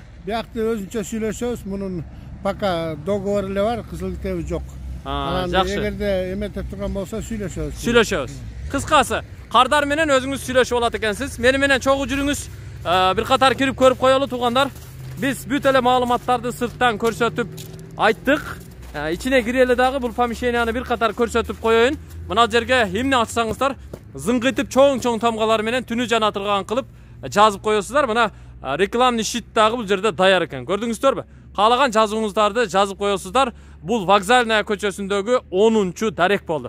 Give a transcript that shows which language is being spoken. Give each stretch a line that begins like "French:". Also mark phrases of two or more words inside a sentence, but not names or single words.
Kyrgyz: Биякта өзүнчө сүйлөшөбүз. Мунун пока договор эле бар, кызыл китеби жок. Жакшы. Эгерде эмете турган болсо сүйлөшөбүз. Сүйлөшөбүз. Кыскасы, кардар менен өзүңүз сүйлөшүп алат экенсиз. Мени менен чогуу жүрүңүз. Бир катар кирип көрүп коелу туугандар. Биз бүт эле маалыматтарды сырттан көрсөтүп айттык. İçine gireli dağı bu помещенияны bir katar көрсөтүп коеюн. Мына жерге эмне ачсаңыздар, зыңгытып чоң тамгалар менен түнү жанатылган кылып жазып коесуздар. Мына
Russian: рекламный щит
Kyrgyz: дагы бул жерде даяр экен. Көрдүңүздөрбү? Каалаган жазууңуздарды жазып коесуздар. Бул Вокзальная көчөсүндөгү 10-дарек болду.